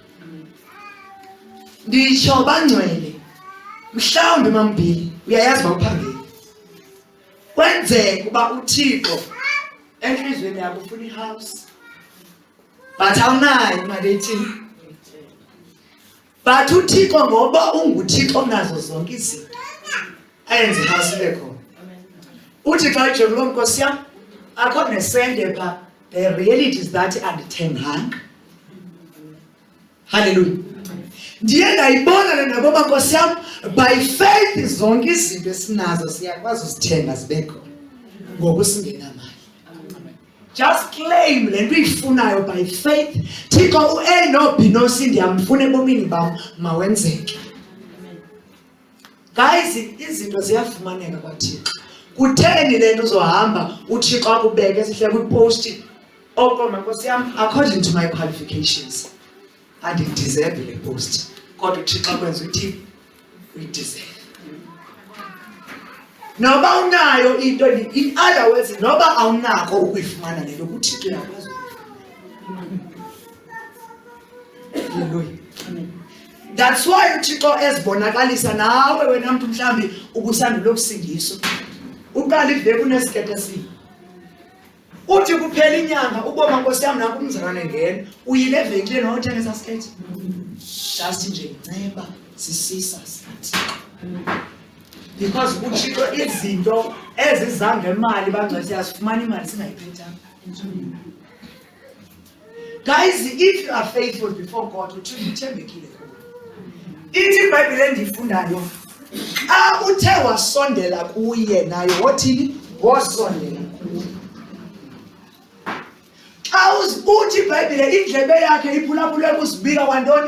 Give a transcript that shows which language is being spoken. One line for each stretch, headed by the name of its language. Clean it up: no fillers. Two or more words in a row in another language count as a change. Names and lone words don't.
Xhosa: Nditsho bangcwele, mhlawumbi mambili uyayazi uba uphangeli, kwenzeka uba uThixo entliziyweni yakho ufuna ihouse but awunayo imali ethini. But uThixo ngoba unguThixo onazo zonke izinto, ayenze ihouse ibe khona. Uthi xa ujonge lo Nkosi yam, akho nesende pha.
English: The reality is that andithenganga.
Xhosa: Hallelujah. Ndiye ndayibona le nto ngoba Nkosi yam,
English: by faith
Xhosa: zonke izinto esinazo siyakwazi uzithenga zibe khona ngoku singenamali.
English: Just claim
Xhosa: le nto uyifunayo
English: by faith.
Xhosa: Thixo u-A no B no C ndiyamfuna ebomini bam, mawenzeke. Guys, izinto ziyafumaneka kwaThixo. Kutheni le nto uzohamba uThixo akubeke esihle kwipost, oko Nkosi yam,
English: according to my qualifications
Xhosa: andideserve le post, kodwa uThixo akwenza uthi uyideserve. Noba unayo into,
English: in other words,
Xhosa: noba awunako ukuyifumana le nto, uThixo uyakwazi ukuyifumana.
English: That's why
Xhosa: uThixo ezibonakalisa nawe wena mntu mhlambi ubusandula ukusindiswa. Uqala iveki unesikete esibi, uthi kuphela inyanga uboma Nkosi yam nanku umzalwane ngena, uyile evenkileni wayothenga esa sikete. Just nje inceba sisisa sithi, because uThixo izinto eziza ngemali bangcwele siyazifumana imali singayiphethanga.
English: Guys, if you are faithful before God,
Xhosa: uThixo uthembekile kuwe. Ithi iBhayibhile endiyifundayo, uthe wasondela kuye naye wothini? Wasondela kuye. Xa uthi iBhayibhile indlebe yakhe iphulaphule kusibika kwantoni?